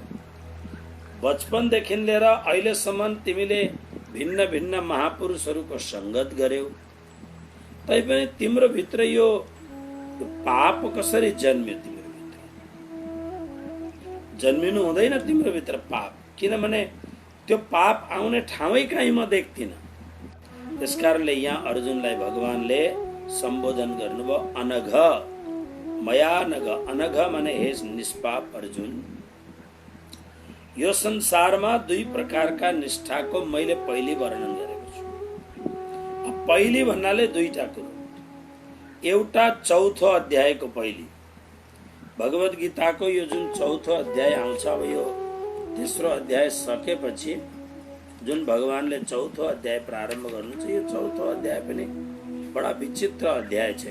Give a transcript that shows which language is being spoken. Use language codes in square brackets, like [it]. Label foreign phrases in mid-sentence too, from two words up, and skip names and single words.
[ne] बचपनदेखि लिएर अहिलेसम्म तिमीले भिन्न भिन्न महापुरुषहरूको संगत गर्यौ, तैपनि तिम्रो भित्र यो पाप कसरी जन्म्यो? तिम्रो भित्र जन्मिनु हुँदैन तिम्रो भित्र पाप, किनभने त्यो पाप आउने ठाउँै कहीँ म देख्दिन। त्यसकारणले यहाँ अर्जुनलाई भगवानले सम्बोधन गर्नुभयो, [sa] अनघ मया नघ। [ne] अनघ माने हे निष्पाप अर्जुन, यो संसारमा 2 प्रकारका निष्ठाको मैले पहिले वर्णन गरेको छु। पहिले भन्नाले 2टा कुरो। एउटा 4थो अध्यायको पहिले, भगवत गीताको यो जुन 4थो अध्याय आउँछ, अब यो तेस्रो अध्याय सकेपछि जुन भगवानले 4थो अध्याय प्रारम्भ गर्नुहुन्छ, यो 4थो अध्याय पनि बडा विचित्र अध्याय छ।